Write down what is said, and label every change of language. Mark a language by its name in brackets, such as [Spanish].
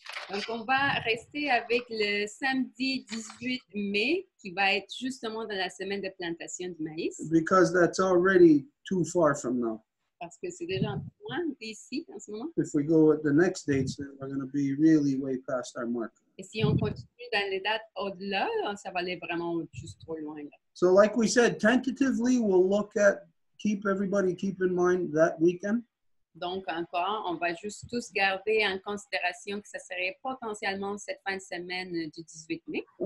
[French] Donc, on va rester avec le samedi 18 mai, qui va être justement dans la semaine de plantation du maïs, [English] Because that's already too far from now. [French] parce que c'est déjà un peu loin d'ici en ce moment. [English] If we go with the next dates, then we're going to be really way past our mark. [French] Et si on continue dans les dates au-delà, ça va aller vraiment juste trop loin. Là. [English] So like we said, tentatively, we'll look at, keep in mind that weekend. [French] Donc, encore, on va juste tous garder en considération que ça serait potentiellement cette fin de semaine du 18 mai.